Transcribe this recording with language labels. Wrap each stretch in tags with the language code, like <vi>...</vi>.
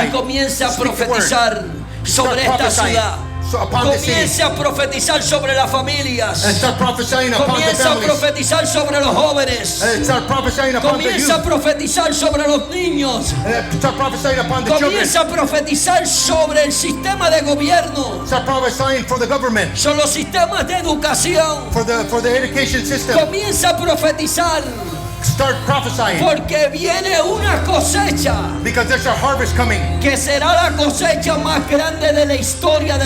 <es>y comience a</es> <en>Speak the word.</en> <es>profetizar sobre esta</es> <en>prophesying</en> <es>ciudad.</es> <en>upon the city.</en> <es>Comience a profetizar sobre las familias.</es> <en>And start prophesying upon the</en> <es>Comienza a</es> <en>families.</en> <es>profetizar sobre los jóvenes.</es> <en>And start prophesying upon the</en> <es>Comienza a</es> <en>youth.</en> <es>profetizar sobre los niños.</es> <en>And start prophesying upon the children.</en> <es>Comienza a profetizar sobre el sistema de gobierno,</es> <en>Start prophesying for the government,</en> <es>sobre los sistemas de educación.</es> <en>for the education system.</en> <es>Comienza a profetizar</es> <en>Start prophesying,</en> <es>porque viene una cosecha</es> <en>because there's a harvest coming.</en> <es>que será la cosecha más grande de la historia de</es>